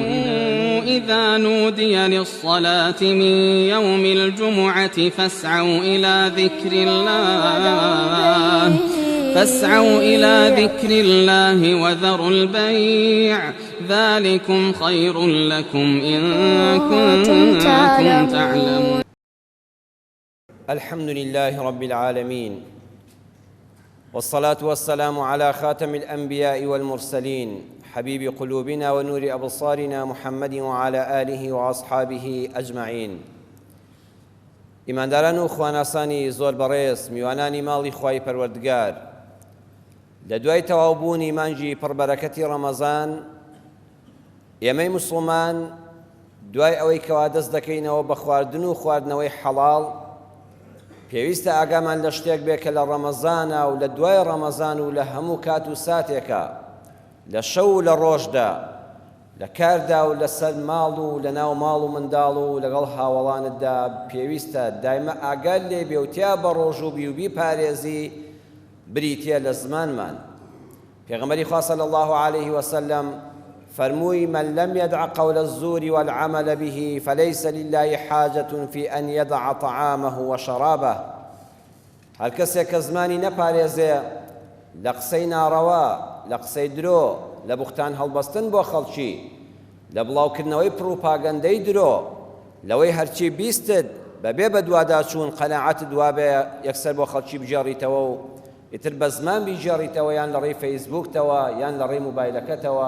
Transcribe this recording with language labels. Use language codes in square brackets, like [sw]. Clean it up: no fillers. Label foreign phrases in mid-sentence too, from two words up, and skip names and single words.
[ar] إذا نودي للصلاة من يوم الجمعة فاسعوا إلى ذكر الله وذروا البيع ذلكم خير لكم إن كنتم تعلمون. الحمد لله رب العالمين، والصلاة والسلام على خاتم الأنبياء والمرسلين، حبيب قلوبنا ونور أبصارنا محمد وعلى آله وأصحابه أجمعين. [ckb] ئیمانداران و خواناسانی زۆر بەڕێز، میوانانی ماڵی خوای پەروەردگار، لە دوای تەواوبوونی مانگی پڕبەرەکەتی ڕەمەزان، ئێمەی موسڵمان دوای ئەوەی کەوا دەست دەکەینەوە بە خواردن و خواردنەوەی حەڵاڵ، پێویستە ئاگامان لە شتێک بێ کە لە ڕەمەزانە و لە دوای ڕەمەزان و لە هەموو کات و ساتێکە، لە شەو و لە ڕۆژدا، لە کاردا و لەسەر ماڵ و لە ناو ماڵ و منداڵ و لەگەڵ هاوڵانتدا پێویستە دایمە ئاگال لێ بێوتیا بە ڕۆژ و بیوبی پارێزی بریتە لە زمانمان. پێغەمبەری خوا [ar] صلی الله عليه وسلم فرمووی: من لم يدع قول الزور والعمل به فليس لله حاجة في أن يدع طعامه وشرابه. [ckb] هەر کەسێک کە زمانی نەپارێزێ لە قسەی ناڕەوا، لە قسەی درۆ، لە بوختان هەڵبەستن بۆ خەڵکی، لە بڵاوکردنەوەی پڕوپاگەندەی درۆ، لەوەی هەرچی بیستت بەبێ بە دوواداچوون قەناعەت دوابێ یەکسەر بۆ خەڵکی بجێڕیتەوە و ئیتر بە زمان بیجێڕیتەوە، یان لە ڕێی فەیسبووکتەوە یان لە ڕێی موبایلەکەتەوە.